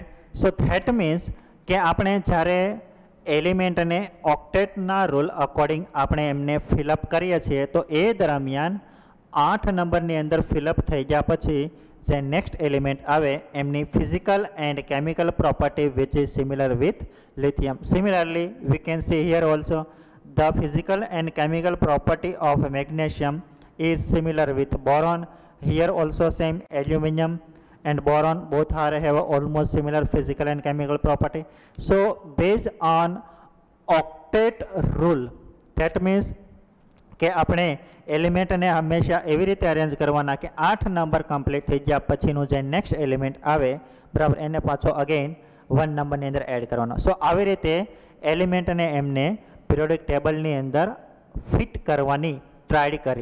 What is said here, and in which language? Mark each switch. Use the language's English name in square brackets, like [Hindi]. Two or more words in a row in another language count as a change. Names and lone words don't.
[English] So that means [Gujarati] કે આપણે જ્યારે એલિમેન્ટને ઓક્ટેટના રૂલ અકોર્ડિંગ આપણે એમને ફિલઅપ કરીએ છીએ તો એ દરમિયાન 8 નંબરની અંદર ફિલઅપ થઈ ગયા પછી જે [English] next element [Gujarati] આવે એમની [English] physical and chemical property which is similar with lithium. similarly we can see here also the physical and chemical property of magnesium is similar with boron. Here also same, aluminum and boron both are have almost similar physical and chemical property. So based on octet rule, that means [Gujarati] કે આપણે એલિમેન્ટને હંમેશા એવી રીતે અરેન્જ કરવાના કે 8 નંબર કમ્પ્લીટ થઈ ગયા પછીનું જે [English] next element [Gujarati] આવે, બરાબર, એને પાછો અગેન 1 નંબરની અંદર એડ કરવાનો. સો આવી રીતે એલિમેન્ટને એમને પિરિયોડિક ટેબલની અંદર ફિટ કરવાની ટ્રાય કરી.